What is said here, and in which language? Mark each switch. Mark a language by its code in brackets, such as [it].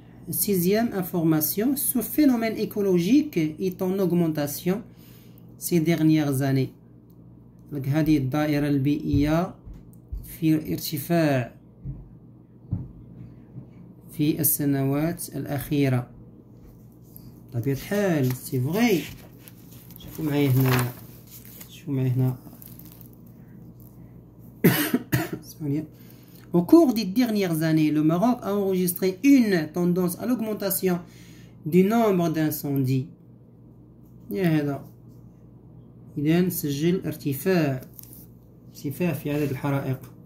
[fr] Sixième information, ce phénomène écologique est en augmentation ces dernières années. [ar] هذه الدائرة البيئية في ارتفاع في السنوات الأخيرة. طبيعة الحال [fr] سي فغي. [ar] شوفوا معايا هنا. [fr] Au cours des dernières années, le Maroc a enregistré une tendance à l'augmentation du nombre d'incendies. [ar] هذا إذن سجل ارتفاع في عدد الحرائق.